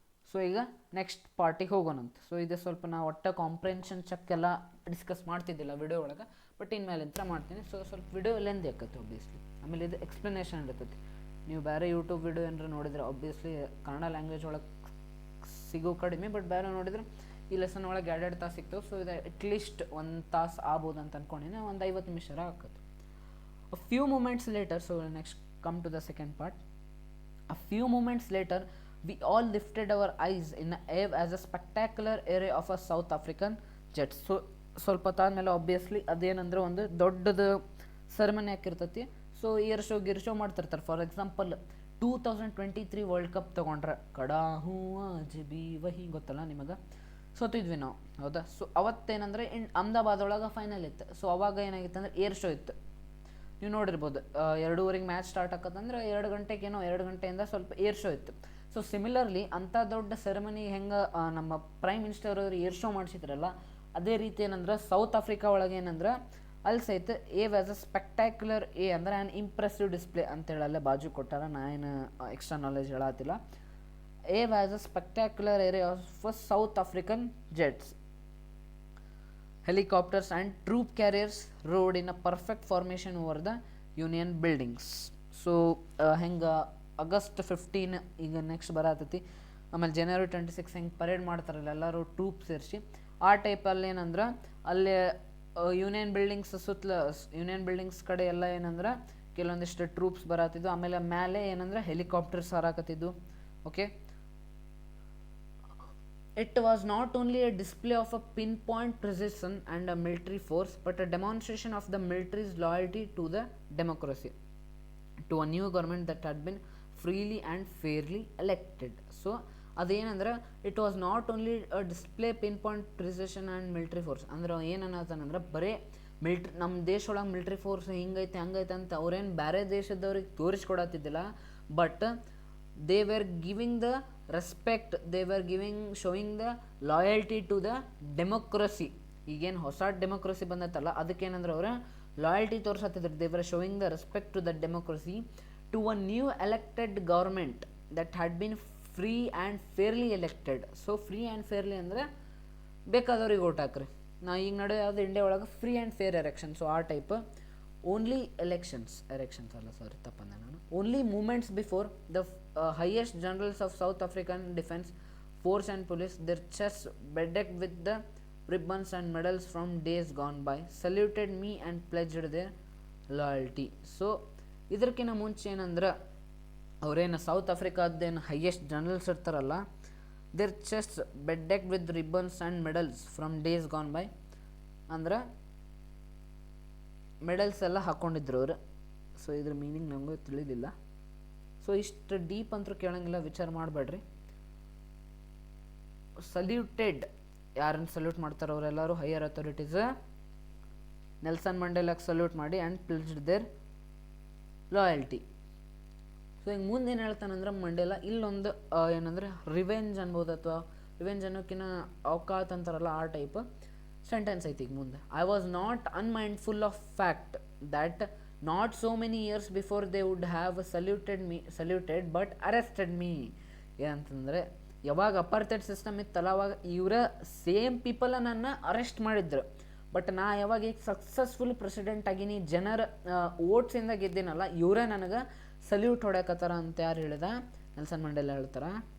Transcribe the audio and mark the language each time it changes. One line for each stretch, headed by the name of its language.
Kannada: So ಈಗ next ಪಾರ್ಟಿಗೆ ಹೋಗೋಣಂತ. So ಇದು ಸ್ವಲ್ಪ ನಾವು ಒಟ್ಟು ಕಾಂಪ್ರಿಹೆನ್ಷನ್ ಚೆಕ್ ಎಲ್ಲ ಡಿಸ್ಕಸ್ ಮಾಡ್ತಿದ್ದಿಲ್ಲ ವಿಡಿಯೋ ಒಳಗೆ, ಬಟ್ ಇನ್ಮೇಲೆ ಇಂಥ ಮಾಡ್ತೀನಿ. ಸೊ ಸ್ವಲ್ಪ ವಿಡಿಯೋ ಲೆಂದಿ ಆಕೈತಿ ಒಬ್ವಿಯಸ್ಲಿ, ಆಮೇಲೆ ಇದು ಎಕ್ಸ್ಪ್ಲನೇಷನ್ ಇರ್ತೈತಿ. ನೀವು ಬೇರೆ ಯೂಟ್ಯೂಬ್ ವಿಡಿಯೋ ಏನಾರ ನೋಡಿದ್ರೆ ಒಬ್ವಿಯಸ್ಲಿ ಕನ್ನಡ ಲ್ಯಾಂಗ್ವೇಜ್ ಒಳಗೆ ಸಿಗೋ ಕಡಿಮೆ, ಬಟ್ ಬೇರೆ ನೋಡಿದ್ರೆ ಈ ಲೆಸನ್ ಒಳಗೆ 2 ತಾಸು ಸಿಗ್ತವೆ. ಸೊ ಇದು ಅಟ್ಲೀಸ್ಟ್ 1 ತಾಸು ಆಗ್ಬೋದು ಅಂತ ಅನ್ಕೊಂಡಿನಿ. ಒಂದು 50 ನಿಮಿಷ ಆಕತ್ತು.
English: A few moments later, so next come to the second part. A few moments later, we all lifted our eyes in the air as a spectacular array of a South African jets.
Kannada: So ಸ್ವಲ್ಪ ತಾದ್ಮೇಲೆ obviously ಅದೇನಂದ್ರೆ ಒಂದು ದೊಡ್ಡದು ceremony ಹಾಕಿರ್ತೈತಿ. So here show Gir show ಮಾಡ್ತಿರ್ತಾರೆ. For example 2023 world cup ತೊಗೊಂಡ್ರೆ
Hindi: ಕಡಾ ಹೂ ಆಜ್ B ವಹಿ
Kannada: ಗೊತ್ತಲ್ಲ ನಿಮಗೆ, ಸೋತಿದ್ವಿ ನಾವು, ಹೌದಾ. ಸೊ ಅವತ್ತೇನಂದ್ರೆ ಅಹಮದಾಬಾದ್ ಒಳಗೆ ಫೈನಲ್ ಇತ್ತು. ಸೊ ಅವಾಗ ಏನಾಗಿತ್ತು ಅಂದ್ರೆ ಏರ್ ಶೋ ಇತ್ತು. ನೀವು ನೋಡಿರ್ಬೋದು 2:30 ಮ್ಯಾಚ್ ಸ್ಟಾರ್ಟ್ ಆಕತ್ತಂದ್ರೆ 2 ಗಂಟೆಗೇನೋ 2 ಗಂಟೆಯಿಂದ ಸ್ವಲ್ಪ ಏರ್ ಶೋ ಇತ್ತು. ಸೊ ಸಿಮಿಲರ್ಲಿ ಅಂಥ ದೊಡ್ಡ ಸೆರೆಮನಿ ಹೆಂಗೆ ನಮ್ಮ ಪ್ರೈಮ್ ಮಿನಿಸ್ಟರ್ ಅವರು ಏರ್ ಶೋ ಮಾಡಿಸಿದ್ರಲ್ಲ, ಅದೇ ರೀತಿ ಏನಂದ್ರೆ ಸೌತ್ ಆಫ್ರಿಕಾ ಒಳಗೆ ಏನಂದ್ರೆ ಅಲ್ಲಿ ಸಹಿತ
English: a vast a spectacular a ಅಂದ್ರೆ an impressive display
Kannada: ಅಂತೇಳಲ್ಲೇ ಬಾಜು ಕೊಟ್ಟಾರ. ನಾ ಏನು extra knowledge ಹೇಳತ್ತಿಲ್ಲ.
English: A vast a spectacular area of South African jets, helicopters and troop carriers rode in a perfect formation over the Union buildings.
Kannada: So ಹೆಂಗೆ August 15 ಈಗ next ಬರತೈತಿ, ಆಮೇಲೆ ಜನವರಿ 26 ಹೆಂಗೆ ಪರೇಡ್ ಮಾಡ್ತಾರಲ್ಲ ಎಲ್ಲರೂ ಟ್ರೂಪ್ ಸೇರಿಸಿ, ಆ ಟೈಪಲ್ಲಿ ಏನಂದ್ರೆ ಅಲ್ಲಿ ಯೂನಿಯನ್ ಬಿಲ್ಡಿಂಗ್ಸ್ ಸುತ್ತಲ ಯೂನಿಯನ್ ಬಿಲ್ಡಿಂಗ್ಸ್ ಕಡೆ ಎಲ್ಲ ಏನಂದ್ರೆ ಕೆಲವೊಂದಿಷ್ಟು ಟ್ರೂಪ್ಸ್ ಬರತ್ತಿದ್ದು. ಆಮೇಲೆ ಮೇಲೆ ಏನಂದ್ರೆ helicopters ಹಾರಾಕತ್ತಿದ್ದು.
English: Okay, it was not only a display of a pinpoint precision and a military force, but a demonstration of the military's loyalty to the democracy, to a new government that had been freely and fairly elected. So
Kannada: ಅದೇನಂದ್ರೆ
English: It was not only display pinpoint precision and military force.
Kannada: ಅಂದ್ರೆ ಏನನ್ನತಾನಂದ್ರೆ ಬರೀ military ನಮ್ಮ ದೇಶ ಒಳಗೆ military force ಹಿಂಗೈತೆ ಹಂಗೈತೆ ಅಂತ ಅವ್ರೇನು ಬೇರೆ ದೇಶದವ್ರಿಗೆ ತೋರಿಸ್ಕೊಡತ್ತಿದ್ದಿಲ್ಲ.
English: But they were giving the respect, they were showing the loyalty to the democracy.
Kannada: ಈಗೇನು ಹೊಸ ಡೆಮೋಕ್ರಸಿ ಬಂದೈತಲ್ಲ ಅದಕ್ಕೇನಂದ್ರೆ ಅವ್ರ loyalty ತೋರಿಸತ್ತಿದ್ರು.
English: They were showing the respect to the democracy to a new elected government that had been free and fairly elected.
Kannada: So free and fairly ಅಂದರೆ ಬೇಕಾದವ್ರಿಗೆ vote ಹಾಕ್ರಿ. ನಾ ಈಗ ನಡೆಯೋದು India ಒಳಗೆ free and fair election. So ಆ type only elections ಅಲ್ಲ ಸಾರಿ ತಪ್ಪಂದೆ ನಾನು.
English: Only moments before the highest generals of South African defense force and police, their chests bedecked with the ribbons and medals from days gone by, saluted me and pledged their loyalty.
Kannada: So ಇದಕ್ಕಿಂತ ಮುಂಚೆ ಏನಂದ್ರೆ ಅವರೇನು south ಆಫ್ರಿಕಾದ್ದೇನು highest generals ಇರ್ತಾರಲ್ಲ,
English: their chest bedecked with ribbons and medals from days gone by
Kannada: ಅಂದ್ರೆ medals ಎಲ್ಲ ಹಾಕ್ಕೊಂಡಿದ್ರು ಅವರು. So ಇದ್ರ meaning ನಮಗೂ ತಿಳಿದಿಲ್ಲ. ಸೊ ಇಷ್ಟು ಡೀಪ್ ಅಂತೂ ಕೇಳಂಗಿಲ್ಲ, ವಿಚಾರ ಮಾಡಬೇಡ್ರಿ. ಸಲ್ಯೂಟೆಡ್, ಯಾರನ್ನು ಸಲ್ಯೂಟ್ ಮಾಡ್ತಾರೆ ಅವರೆಲ್ಲರೂ ಹೈಯರ್ ಅಥಾರಿಟೀಸ್. ನೆಲ್ಸನ್ ಮಂಡೇಲಾಗೆ ಸಲ್ಯೂಟ್ ಮಾಡಿ
English: And pledged their loyalty.
Kannada: So ಹಿಂಗೆ ಮುಂದೆ ಏನು ಹೇಳ್ತಾನಂದ್ರೆ ಮಂಡೇಲ ಇಲ್ಲೊಂದು ಏನಂದರೆ ರಿವೆಂಜ್ ಅನ್ಬೋದು, ಅಥವಾ ರಿವೆಂಜ್ ಅನ್ನೋಕ್ಕಿಂತ ಅವಕಾತ್ ಅಂತಾರಲ್ಲ ಆ ಟೈಪ್ ಸೆಂಟೆನ್ಸ್ ಐತಿ ಈಗ ಮುಂದೆ.
English: I was not unmindful of fact that not so many years before they would have saluted but arrested me.
Kannada: ಏನಂತಂದರೆ ಯಾವಾಗ ಅಪಾರ್ಥೈಡ್ ಸಿಸ್ಟಮ್ ಇತ್ತಲ್ಲ ಅವಾಗ ಇವರ ಸೇಮ್ ಪೀಪಲ್ ನನ್ನ ಅರೆಸ್ಟ್ ಮಾಡಿದ್ರು. ಬಟ್ ನಾ ಯಾವಾಗ ಈಗ ಸಕ್ಸಸ್ಫುಲ್ ಪ್ರೆಸಿಡೆಂಟ್ ಆಗೀನಿ, ಜನರ ಓಟ್ಸಿಂದ ಗೆದ್ದೀನಲ್ಲ, ಇವರೇ ನನಗೆ ಸಲ್ಯೂಟ್ ಹೊಡ್ಯಾಕತ್ತಾರ ಅಂತ ಯಾರು ಹೇಳಿದ? ನೆಲ್ಸನ್ ಮಂಡೇಲ ಹೇಳ್ತಾರೆ.